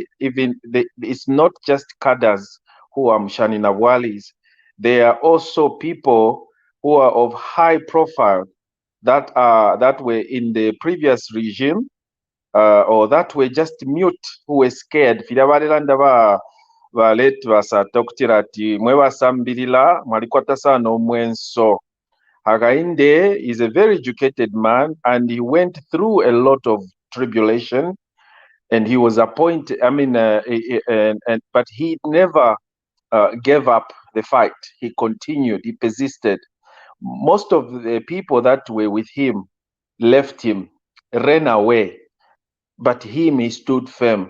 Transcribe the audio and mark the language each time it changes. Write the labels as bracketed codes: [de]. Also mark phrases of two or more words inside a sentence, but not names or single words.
[en] Even it's not just cadres who are Mshani Nawalis. There are also people who are of high profile that were in the previous regime, or that were just mute, who were scared. [bem] Baletu basatokutira ati mwebasambirira mwalikwata n'omwenso. [en] Hakainde is a very educated man, and he went through a lot of tribulation, and he was appointed. I mean, but he never gave up the fight. He continued. He persisted. Most of the people that were with him left him, ran away, but he stood firm.